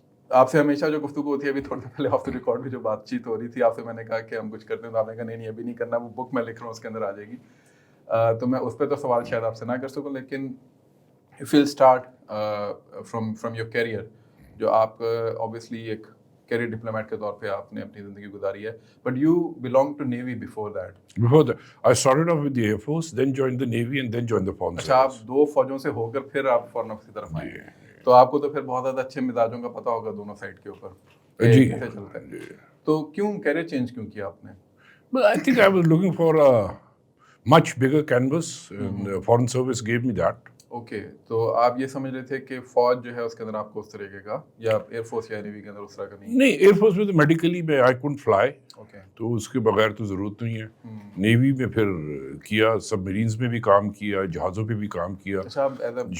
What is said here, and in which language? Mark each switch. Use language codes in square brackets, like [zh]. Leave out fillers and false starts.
[hi] आपसे हमेशा जो गुफ्तगू होती है, अभी थोड़ी देर पहले ऑफ द रिकॉर्ड में जो बातचीत हो रही थी, आपसे मैंने कहा कि हम कुछ करते हैं तो आपने कहा नहीं अभी नहीं करना, वो बुक मैं लिख रहा हूँ उसके अंदर आ जाएगी। तो मैं उस पर तो सवाल शायद आपसे ना कर सकूँ, लेकिन [en] if will start from your career, [hi] जो आप ऑब्वियसली एक कैरियर डिप्लोमेट के तौर पे आपने अपनी ज़िंदगी गुजारी है, [en] But you belong to Navy before that. Before that, I started off with the Air Force, then joined the Navy, and then joined the Foreign [hi] अच्छा, आप [en] Service. [hi] दो फौजों से होकर फिर आप फॉरेन ऑफिस की तरफ आए, तो आपको तो फिर बहुत ज़्यादा अच्छे मिजाजों का पता होगा दोनों साइड के ऊपर जी कैसे चलता है। तो क्यों कैरियर चेंज क्यों किया आपने? [en] But I think I was looking for a much bigger canvas, and Foreign Service gave me that. [hi] Okay, तो आप ये समझ रहे थे कि फौज जो है उसके अंदर आपको उस तरीके का, या एयरफोर्स या नेवी के अंदर उस तरह का नहीं? नहीं, एयर फोर्स में तो मेडिकली में [en] I couldn't fly, [hi] ओके, तो उसके बगैर तो ज़रूरत नहीं है। नेवी में फिर किया, सबमरीन्स में भी काम किया, जहाज़ों पे भी काम किया, अच्छा, आप [en] as a